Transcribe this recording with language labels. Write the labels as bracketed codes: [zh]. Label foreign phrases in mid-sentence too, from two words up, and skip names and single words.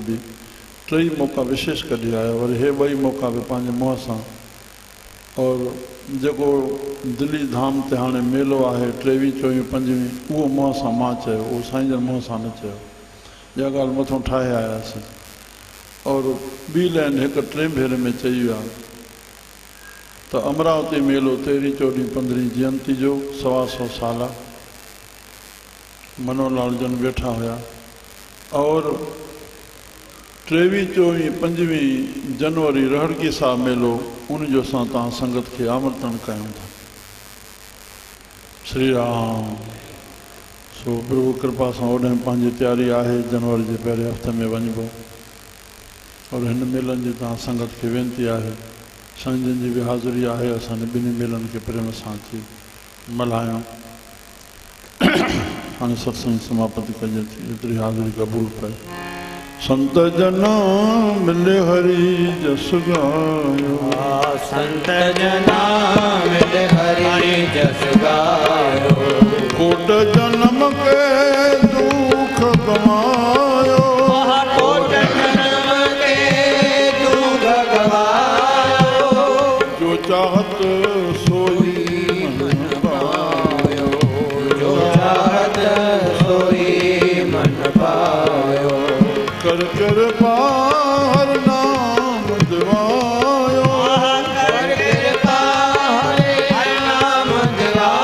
[sd] बि 3 मौक़ा विशेष कढी आया वरी हे 2 मौक़ा बि पंहिंजे मुंहं सां और जेको दिल्ली धाम ते हाणे मेलो आहे 23, 24, 25 उहो मुंहं सां मां चयो उहो साईं जन मुंहं सां न चयो इहा ॻाल्हि मथां ठाहे आयासीं और ॿी लाइन हिकु 3 भेरे में चई विया त अमरावती मेलो 13, 14, 15 जयंती जो 125 साल मनोहरलाल जन वेठा हुया और 23, 24, 25 जनवरी रहड़की साहब मेलो उनजो असां तव्हां संगत खे आमंत्रण कयूं था श्री राम सो प्रभु कृपा सां ओॾे पंहिंजी तयारी आहे जनवरी जे पहिरें हफ़्ते में वञिबो और हिन मेलनि जी तव्हां संगत खे वेनती आहे साईं जन जी बि हाज़िरी आहे असांजे ॿिन्ही मेलनि खे प्रेम सां अची मल्हायूं हाणे सत्संग समापति कजे थी एतिरी हाज़िरी क़बूल पए [hi] संत जना मिले हरि जस गायो संत जना मिले हरि जस गायो कोट जन्म के दुख गवायो कोट जन्म के दुख गवायो जो चाहत सोई मन पायो जो चाहत सोई मन पायो कर कृपा हर नाम दिवायो कर कृपा हर नाम दिवायो